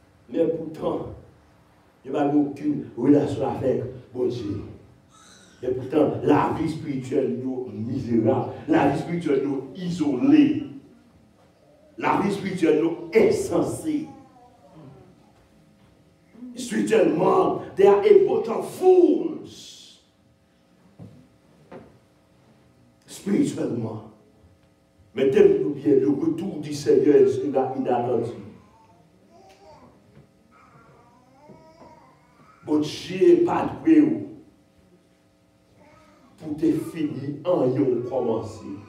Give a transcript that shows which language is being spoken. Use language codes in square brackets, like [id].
[fr] Mais pourtant, il n'y a aucune relation avec bon Dieu. Et pourtant, la vie spirituelle est misérable, la vie spirituelle est isolée, la vie spirituelle est insensée. Spirituellement, [en] they are a bunch of fools. [fr] Spirituellement. Mais tenez-nous bien, le retour du Seigneur sera inattendu. Bon Dieu n'est pas doué pour te finir en yon commencer.